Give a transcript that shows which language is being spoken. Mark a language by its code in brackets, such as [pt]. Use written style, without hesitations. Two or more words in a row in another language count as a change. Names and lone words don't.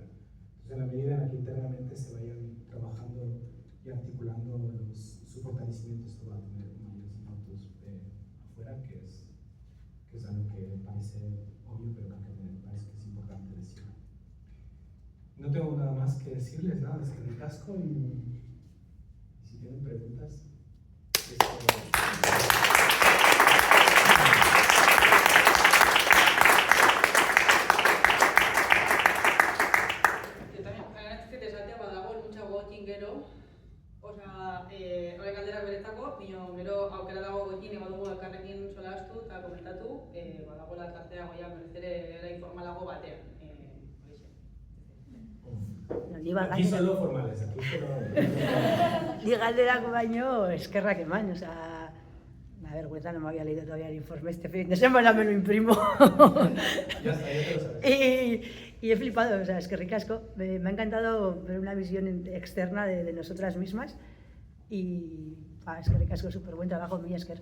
[es] Entonces, en la medida en la que internamente se vayan trabajando y articulando su fortalecimiento, esto va a tener mayores impactos afuera, que es algo que parece obvio, pero que me parece que es importante decir. No tengo nada más que decirles, nada, es que me casco y si tienen preguntas. [eu] Horrek galderak beretzako, gero aukera dago goikin badugu elkarrekin solastu eta komentatu, badagoela tartea goiak berezere informalago batean. [es] Aquí solo formales, aquí solo... [eu] Ni galderako baino eskerrak eman, [es] una vergüenza, no me había leído todavía el informe este fin de semana, me lo imprimo. Ya está, ya te lo sabes. Y he flipado, es que ricasco. Me ha encantado ver una visión externa de nosotras mismas y es que ricasco, súper buen trabajo, [eu] mi Esker.